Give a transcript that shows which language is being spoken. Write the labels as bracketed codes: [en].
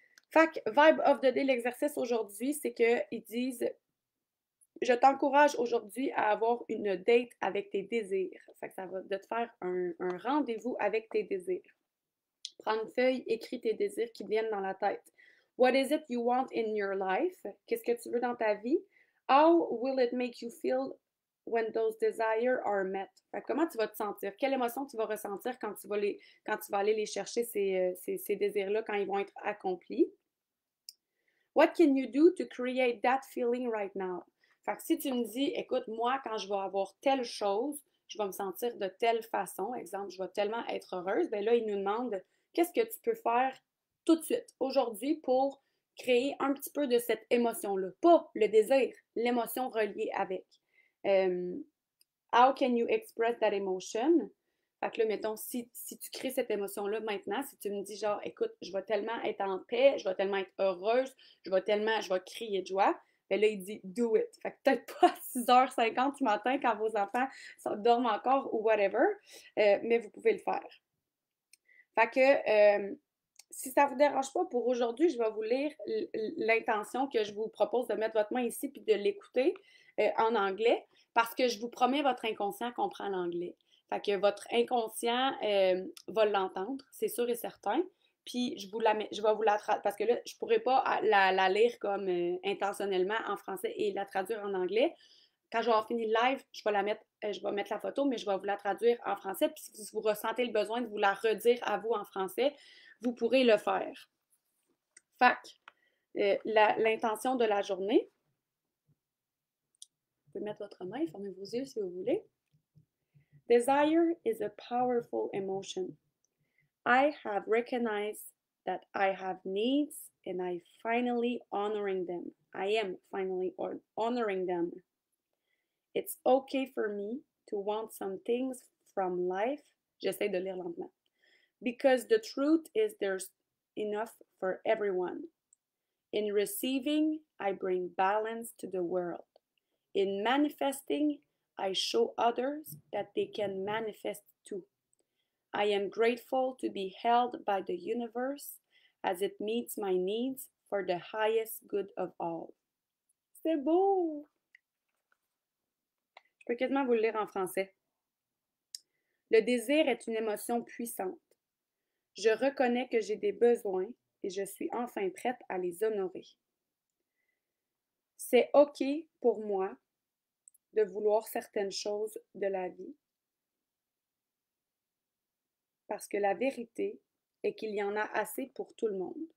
[fr] Fait que [en] Vibe of the Day, [fr] l'exercice aujourd'hui, c'est qu'ils disent je t'encourage aujourd'hui à avoir une date avec tes désirs. Fait que ça va de te faire un rendez-vous avec tes désirs. Prends une feuille, écris tes désirs qui viennent dans la tête. [en] What is it you want in your life? [fr] Qu'est-ce que tu veux dans ta vie? [en] How will it make you feel when those desires are met? [fr] Fait que comment tu vas te sentir? Quelle émotion tu vas ressentir quand tu vas aller les chercher, ces désirs-là, quand ils vont être accomplis? [en] What can you do to create that feeling right now? [fr] Fait que si tu me dis, écoute, moi, quand je vais avoir telle chose, je vais me sentir de telle façon, exemple, je vais tellement être heureuse, bien là, il nous demande qu'est-ce que tu peux faire tout de suite, aujourd'hui, pour créer un petit peu de cette émotion-là. Pas le désir, l'émotion reliée avec. [en] How can you express that emotion? [fr] Fait que là, mettons, si tu crées cette émotion-là maintenant, si tu me dis genre, écoute, je vais tellement être en paix, je vais tellement être heureuse, je vais crier de joie, bien là, il dit [en] do it. [fr] Fait que peut-être pas à 6h50 du matin quand vos enfants dorment encore ou whatever, mais vous pouvez le faire. Fait que si ça ne vous dérange pas pour aujourd'hui, je vais vous lire l'intention que je vous propose de mettre votre main ici puis de l'écouter en anglais. Parce que je vous promets, votre inconscient comprend l'anglais. Fait que votre inconscient va l'entendre, c'est sûr et certain. Puis je vais vous la traduire, parce que là, je pourrais pas la lire comme intentionnellement en français et la traduire en anglais. Quand je vais avoir fini le live, je vais mettre la photo, mais je vais vous la traduire en français. Puis si vous ressentez le besoin de vous la redire à vous en français, vous pourrez le faire. Fait que l'intention de la journée, vous pouvez mettre votre main, fermez vos yeux si vous voulez. [en] Desire is a powerful emotion. I have recognized that I have needs and I finally honoring them. I am finally honoring them. It's okay for me to want some things from life. [fr] J'essaie de lire lentement. [en] Because the truth is there's enough for everyone. In receiving, I bring balance to the world. In manifesting, I show others that they can manifest too. I am grateful to be held by the universe as it meets my needs for the highest good of all. [fr] C'est beau! Je peux quasiment vous le lire en français. Le désir est une émotion puissante. Je reconnais que j'ai des besoins et je suis enfin prête à les honorer. C'est OK pour moi de vouloir certaines choses de la vie parce que la vérité est qu'il y en a assez pour tout le monde.